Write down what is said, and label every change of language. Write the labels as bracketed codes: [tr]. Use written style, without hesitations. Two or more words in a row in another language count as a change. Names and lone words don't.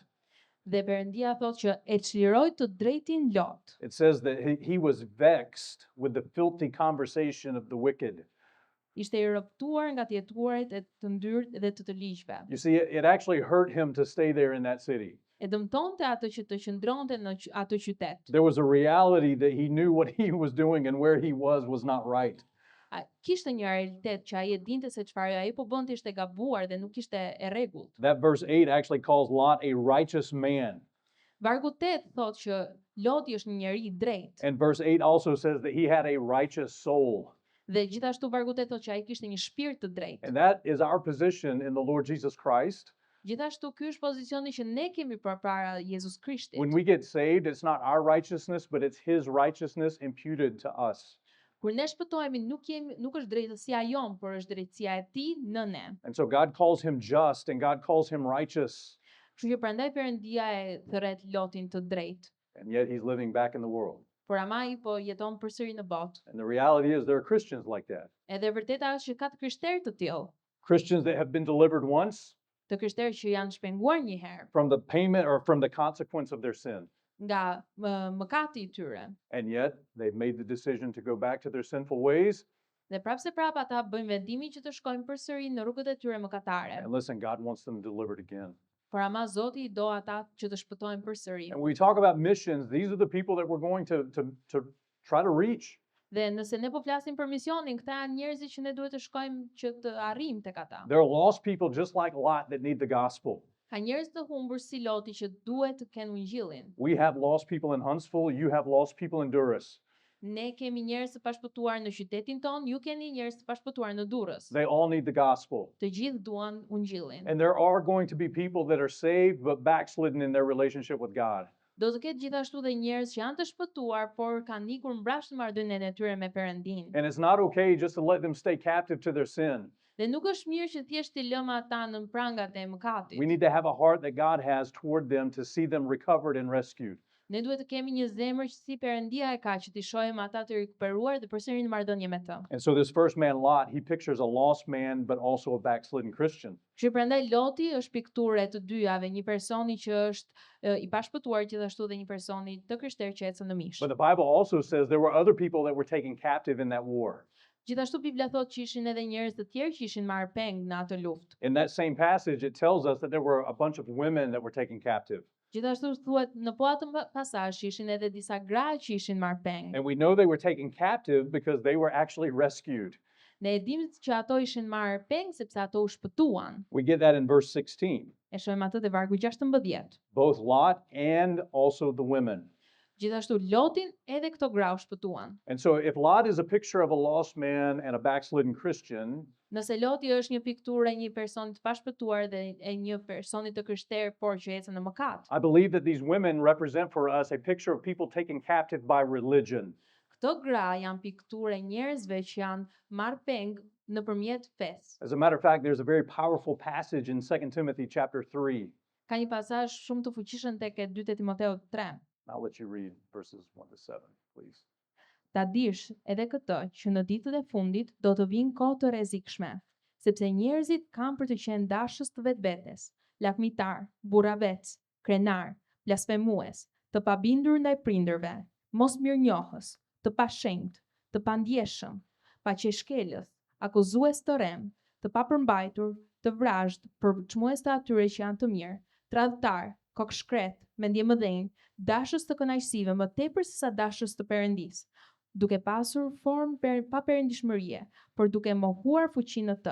[sq] Dhe Perëndia thot që e çliroi të drejtin Lot. [en] It says that he was vexed with the filthy conversation of the wicked. [sq] Ishte i rrëptuar nga të jetuarit e të ndyrë dhe të ligjve. [en] You see, it actually hurt him to stay there in that city. [sq] E dëmtonte atë që të qëndronte në atë qytet. [en] There was a reality that he knew what he was doing and where he was not right. [sq] Kishte një realitet që ai e dinte se çfarë ai po bënte ishte gabuar dhe nuk ishte e rregullt. [en] That verse 8 actually calls Lot a righteous man. [sq] Vargu 8 thot që Loti është një njeri i drejtë. [en] And verse 8 also says that he had a righteous soul. [sq] Dhe gjithashtu vargu 8 thot që ai kishte një shpirt të drejtë. [en] And that is our position in the Lord Jesus Christ. [sq] Gjithashtu ky është pozicioni që ne kemi përpara Jezus Krishtit. [en] When we get saved, it's not our righteousness, but it's his righteousness imputed to us. [sq] Kur ne shpëtohemi nuk është drejtësia jon, por është drejtësia e tij në ne. [en] And so God calls him just and God calls him righteous. [sq] Kështu që prandaj Perëndia e thret Lotin të drejtë. [en] And yet he's living back in the world. [sq] Por ama ai po jeton përsëri në botë. [en] And the reality is there are Christians like that. [sq] Edhe e vërteta është që ka të krishterë të tillë, [en] Christians that have been delivered once [sq] të krishterë që janë shpenguar një herë [en] from the payment or from the consequence of their sin. [sq] nga mëkati i tyre. [en] And yet they've made the decision to go back to their sinful ways. [sq] Dhe prapse prapa ata bëjnë vendimin që të shkojnë përsëri në rrugët e tyre mëkatare. [en] And listen, God wants them delivered again. [sq] Por ama Zoti i do ata që të shpëtojnë përsëri. [en] And when we talk about missions, these are the people that we're going to try to reach. [sq] Dhe nëse ne po flasim për misionin, këta janë njerëzit që ne duhet të shkojmë që të arrijmë tek ata. [en] There are lost people just like Lot that need the gospel. [sq] Ka njerëz të humbur si Loti që duhet të kenë ungjillin. [en] We have lost people in Huntsville, you have lost people in Durrës. [sq] Ne kemi njerëz të pashpëtuar në qytetin ton, ju keni njerëz të pashpëtuar në Durrës. [en] They all need the gospel. [sq] Të gjithë duan ungjillin. [en] And there are going to be people that are saved but backslidden in their relationship with God. [sq] Do të ketë gjithashtu dhe njerëz që janë të shpëtuar, por kanë ikur mbrapsht në marrëdhënien e tyre me Perëndin. [en] And it's not okay just to let them stay captive to their sin. [sq] Dhe nuk është mirë që thjesht i lëmë ata në prangat e mëkatit. [en] We need to have a heart that God has toward them to see them recovered and rescued. [sq] Ne duhet të kemi një zemër që si Perëndia e ka që t'i shohim ata të rikuperuar dhe përsëri në marrëdhënie me të. [en] And so this first man, Lot, he pictures a lost man but also a backslidden Christian. [sq] Kështu prandaj Loti është pikturë e të dyjave, një personi që është i pashpëtuar gjithashtu dhe një personi të krishterë që ecën në mish. [en] But the Bible also says there were other people that were taken captive in that war. [sq] Gjithashtu Bibla thotë që ishin edhe njerëz të tjerë që ishin marrë peng në atë luftë. [en] In that same passage, it tells us that there were a bunch of women that were taken captive. [sq] Gjithashtu thuhet në po atë pasazh ishin edhe disa gra që ishin marrë peng. [en] And we know they were taken captive because they were actually rescued. [sq] Ne e dimë që ato ishin marrë peng sepse ato u shpëtuan. [en] We get that in verse 16. [sq] E shohim atë te vargu 16. [en] Both Lot and also the women. [sq] Gjithashtu Lotin edhe këto gra u shpëtuan. [en] And so if Lot is a picture of a lost man and a backslidden Christian, [sq] Nëse Loti është një pikturë e një personi të pashpëtuar dhe e një personi të krishterë por që ecën në mëkat. [en] I believe that these women represent for us a picture of people taken captive by religion. [sq] Këto gra janë pikturë e njerëzve që janë marrë peng nëpërmjet fesë. [en] As a matter of fact, there's a very powerful passage in 2 Timothy chapter 3. [sq] Ka një pasazh shumë të fuqishëm tek e 2 Timoteut 3. [en] I'll let you read verses 1 to 7, please. [sq] Ta dish edhe këtë që në ditët e fundit do të vinë kohë të rrezikshme, sepse njerëzit kanë për të qenë dashës të vetvetes, lakmitar, burravec, krenar, blasfemues, të pabindur ndaj prindërve, mos mirënjohës, të pashenjt, të pandjeshëm, paqeshkelës, akuzues të rrem, të papërmbajtur, të vrazhd, përçmues të atyre që janë të mirë, tradhtar, kokshkret, mendje mëdhenj, dashës të kënaqësive më tepër se sa dashës të Perëndisë, duke pasur formë pa perëndishmërie, por duke mohuar fuqinë në të.